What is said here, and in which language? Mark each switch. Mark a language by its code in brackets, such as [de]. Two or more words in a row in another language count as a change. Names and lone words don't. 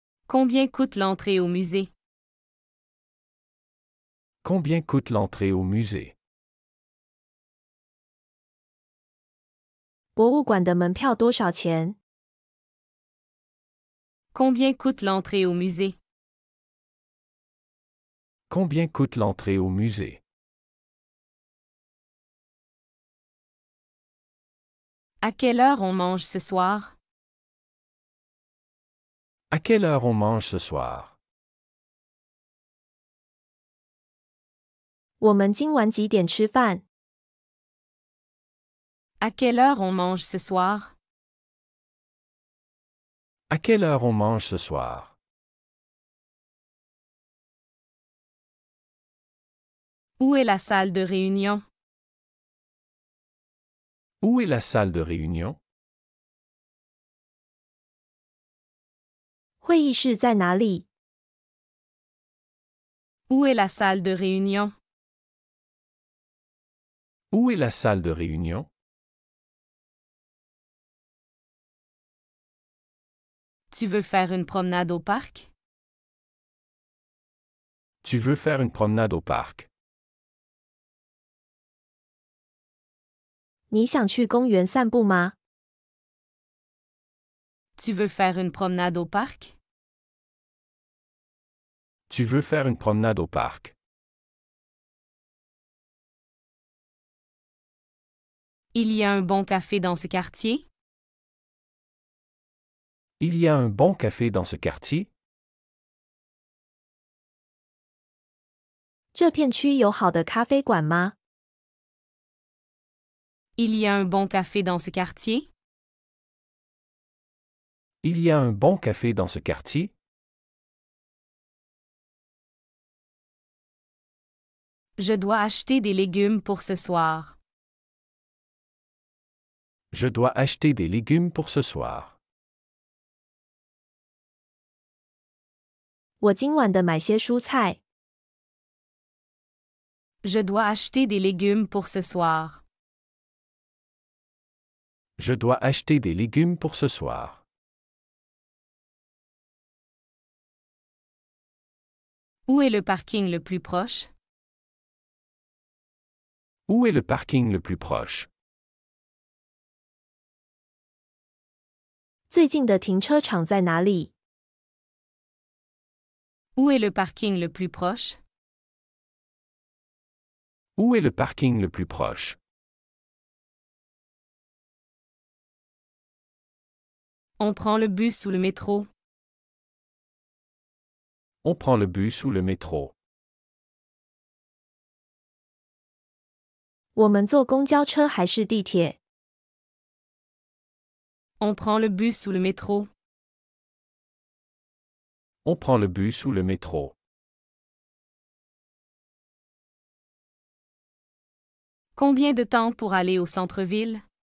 [fr] Combien coûte l'entrée au musée? Combien coûte l'entrée au musée? [zh] 博物馆的门票多少钱？ [fr] Combien coûte l'entrée au musée? Combien coûte l'entrée au musée? À quelle heure on mange ce soir? À quelle heure on mange ce soir? [zh] 我们今晚几点吃饭？ [fr] À quelle heure on mange ce soir? À quelle heure on mange ce soir? Où est la salle de réunion? Où est la salle de réunion? [zh] 会议室在哪里？ [fr] Où est la salle de réunion? Où est la salle de réunion? Tu veux faire une promenade au parc? Tu veux faire une promenade au parc? [zh] 你想去公园散步吗？ [fr] Tu veux faire une promenade au parc? Tu veux faire une promenade au parc? Il y a un bon café dans ce quartier? Il y a un bon café dans ce quartier? [zh] 这片区有好的咖啡馆吗？ [fr] Il y a un bon café dans ce quartier? Il y a un bon café dans ce quartier? Je dois acheter des légumes pour ce soir. Je dois acheter des légumes pour ce soir. [zh] 我今晚的买些蔬菜。 [fr] Je dois acheter des légumes pour ce soir. Je dois acheter des légumes pour ce soir. Où est le parking le plus proche? Où est le parking le plus proche? [zh] 最近的停车场在哪里？ [fr] Où est le parking le plus proche? Où est le parking le plus proche? On prend le bus ou le métro? On prend le bus ou le métro? [zh] 我们坐公交车还是地铁？ [fr] On prend le bus ou le métro? On prend le bus ou le métro? Combien de temps pour aller au centre-ville?